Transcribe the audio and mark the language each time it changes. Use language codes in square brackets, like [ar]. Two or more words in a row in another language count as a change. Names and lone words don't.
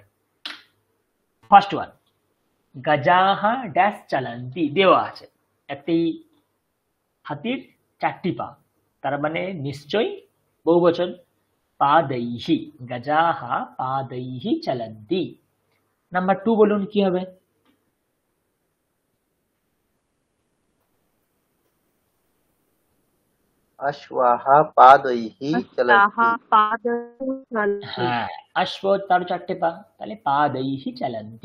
[en] First one, [bn] গজাহ ড্যাশ চলন্তি, দেওয়া আছে একটি হাতির 4টি পা, তার মানে নিশ্চয়ই বহুবচন। [sa] পাदैहि, গজাহ পাदैहि চলন্তি। [bn] নাম্বার 2 বলুন কি হবে? [sa] अश्वाः पादैः ताः चलन्ति। पादैः चलन्ति। [bn] হ্যাঁ, অশ্ব তার 4টে পা, তাহলে [sa] পাदैहि চলন্তি।